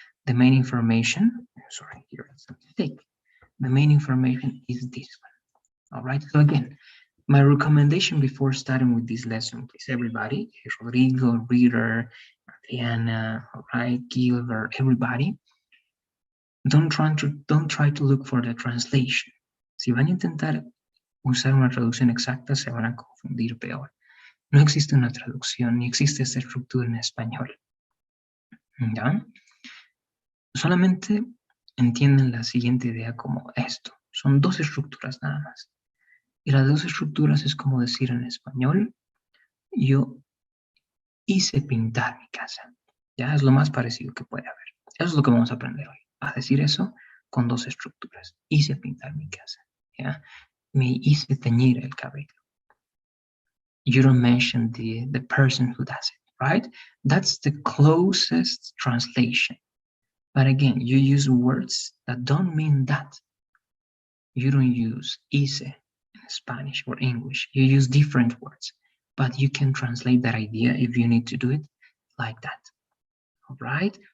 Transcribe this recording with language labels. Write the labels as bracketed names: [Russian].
[English] The main information, sorry, here is a mistake. The main information is this one. All right, so again, my recommendation before starting with this lesson, please, everybody, Rodrigo, Reader, Adriana, all right, Gilbert, everybody, don't try to look for the translation. [Spanish] Si van a intentar usar una traducción exacta, se van a confundir peor. No existe una traducción, ni existe esta estructura en español. ¿Ya? Solamente entienden la siguiente idea como esto. Son dos estructuras nada más. Y las dos estructuras es como decir en español, yo hice pintar mi casa. Ya es lo más parecido que puede haber. Eso es lo que vamos a aprender hoy. A decir eso con dos estructuras. Hice pintar mi casa. ¿Ya? Me hice teñir el cabello. [English] You don't mention the person who does it, right? That's the closest translation. But again, you use words that don't mean that. You don't use hice in Spanish or English. You use different words, but you can translate that idea if you need to do it like that. All right?